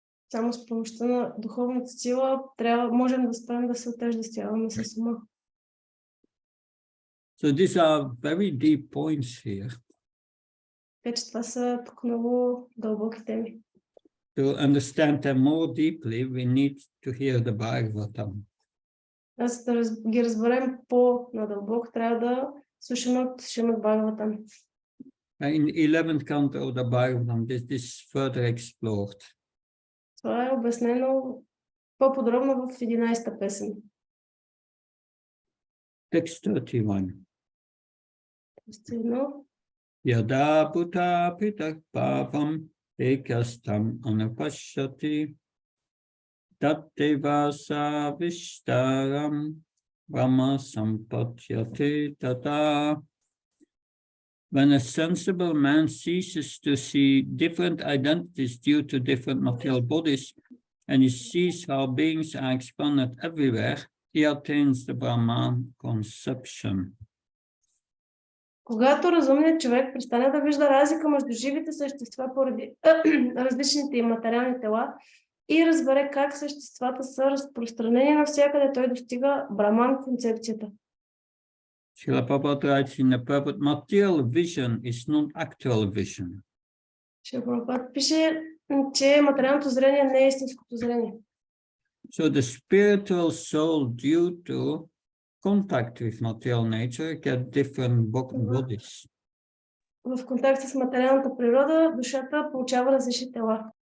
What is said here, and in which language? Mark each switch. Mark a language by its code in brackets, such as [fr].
[bg] Само с помощта на духовната сила можем да спрем да се отъждествяваме с ума. [en] So these are very deep points here. [bg] Така че това са тук много дълбоки теми. [en] To understand them more deeply, we need to hear the Bhagavatam. [bg] За да ги разберем по-надълбоко, трябва да слушаме от Шримад Бхагаватам. [en] In 11th canto of the Bhagavatam, this is further explored. [bg] Това е обяснено по-подробно в 11-та песен. [en] Text 31. Стигно. [sa] Yada bhuta pitak bhavam ekastam anupashyati tatteva savishtaram brahma sampatyate tata. [en] When a sensible man ceases to see different identities due to different material bodies, and he sees how beings are expanded everywhere, he attains the Brahman conception. [bg] Когато разумният човек престане да вижда разлика между живите същества поради различните им материални тела и разбере как съществата са разпространени навсякъде, той достига Браман концепцията. [en] Srila Prabhupada writes in the Prabhupada, material vision is not actual vision. [bg] Шрила Прабхупад пише, че материалното зрение не е истинското зрение. [en] So the spiritual soul, due to contact with material nature, get different bodies. [bg] В контакт с материалната природа, душата получава различни тела.